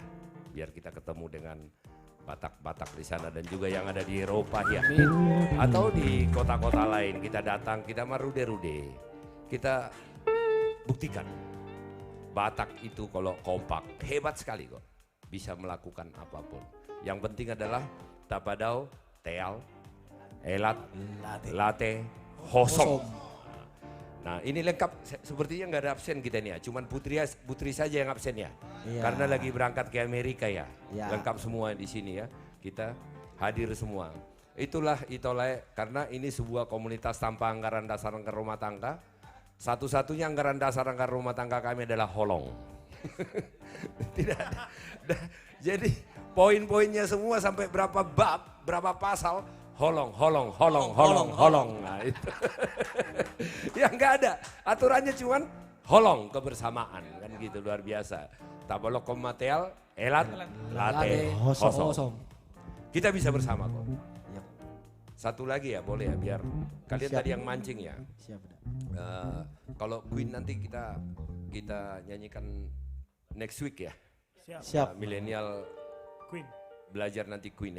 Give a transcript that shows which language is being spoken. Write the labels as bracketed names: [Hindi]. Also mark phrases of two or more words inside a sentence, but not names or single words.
[Indonesian] Biar kita ketemu dengan Batak-Batak di sana dan juga yang ada di Eropa ya. Atau di kota-kota lain kita datang, kita marude-rude. Kita buktikan Batak itu kalau kompak hebat sekali kok. Bisa melakukan apapun. Yang penting adalah [Batak Toba] tapadau, teal, elat, late, hosom. [Indonesian] Nah ini lengkap, sepertinya nggak ada absen kita nih ya, cuman Putri saja yang absen ya, karena lagi berangkat ke Amerika ya, lengkap semua di sini ya, kita hadir semua. Itulah Itolay, karena ini sebuah komunitas tanpa anggaran dasar anggaran rumah tangga, satu-satunya anggaran dasar anggaran rumah tangga kami adalah holong. Tidak ada, jadi poin-poinnya semua sampai berapa bab, berapa pasal, holong. Nah itu. Ya nggak ada, aturannya cuman holong kebersamaan kan gitu, luar biasa. [Batak Toba] Tabalok komateal, elat, late, hosom. [Indonesian] Kita bisa bersama kok. Satu lagi ya boleh ya, biar kalian tadi yang mancing ya. Kalau Queen nanti kita nyanyikan [English] next week [Indonesian] ya. Siap. Milenial Queen. Belajar nanti Queen ya.